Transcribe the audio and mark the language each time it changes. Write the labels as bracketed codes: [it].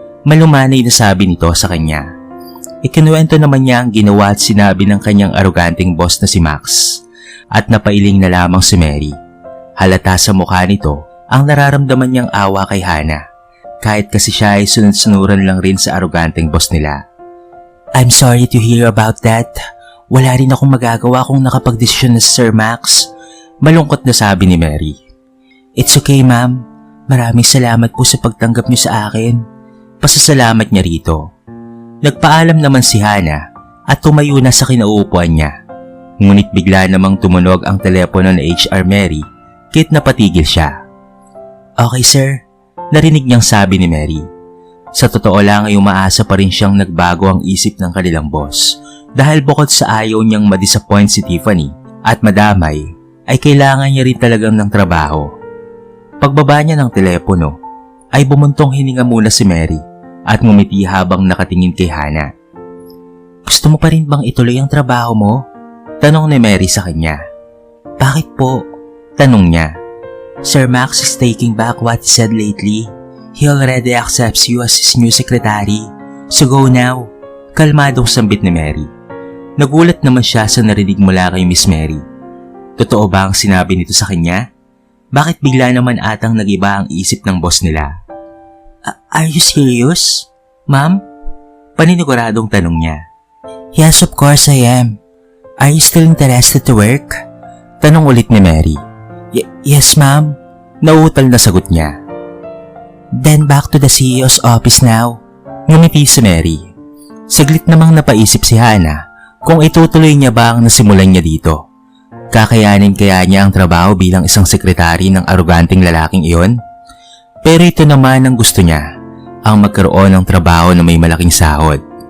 [tl] Malumanay na sabi nito sa kanya. Ikinuwento naman niya ang ginawa at sinabi ng kanyang aroganteng boss na si Max. At napailing na lamang si Mary. Halata sa mukha nito ang nararamdaman niyang awa kay Hana. Kahit kasi siya ay sunod-sunuran lang rin sa aroganteng boss nila. [en] I'm sorry to hear about that. [tl] Wala rin akong magagawa kung nakapag-desisyon na si Sir Max. Malungkot na sabi ni Mary. [en] It's okay, ma'am. [tl] Maraming salamat po sa pagtanggap niyo sa akin. Pasasalamat niya rito. Nagpaalam naman si Hana at tumayo na sa kinauupuan niya. Ngunit bigla namang tumunog ang telepono ng HR Mary kahit napatigil siya. Okay, sir. Narinig niyang sabi ni Mary. Sa totoo lang ay umaasa pa rin siyang nagbago ang isip ng kanilang boss dahil bukod sa ayaw niyang madisappoint si Tiffany at madamay ay kailangan niya rin talagang ng trabaho. Pagbaba niya ng telepono ay bumuntong hininga muna si Mary at ngumiti habang nakatingin kay Hana. Gusto mo pa rin bang ituloy ang trabaho mo? Tanong ni Mary sa kanya. Bakit po? Tanong niya. [en] Sir Max is taking back what he said lately. He already accepts you as his new secretary. So go now. [tl] Kalmadong sambit ni Mary. Nagulat naman siya sa narinig mula kay Miss Mary. Totoo ba ang sinabi nito sa kanya? Bakit bigla naman atang nagiba ang isip ng boss nila? [en] Are you serious, ma'am? [tl] Paniniguradong tanong niya. [en] Yes, of course I am. Are you still interested to work? [tl] Tanong ulit ni Mary. [en] Yes, ma'am. [tl] Nauutal na sagot niya. [en] Then back to the CEO's office now. [tl] Ngumiti si Mary. Saglit namang napaisip si Hana kung itutuloy niya ba ang nasimulan niya dito. Kakayanin kaya niya ang trabaho bilang isang sekretary ng aroganteng lalaking iyon? Pero ito naman ang gusto niya, ang magkaroon ng trabaho na may malaking sahod.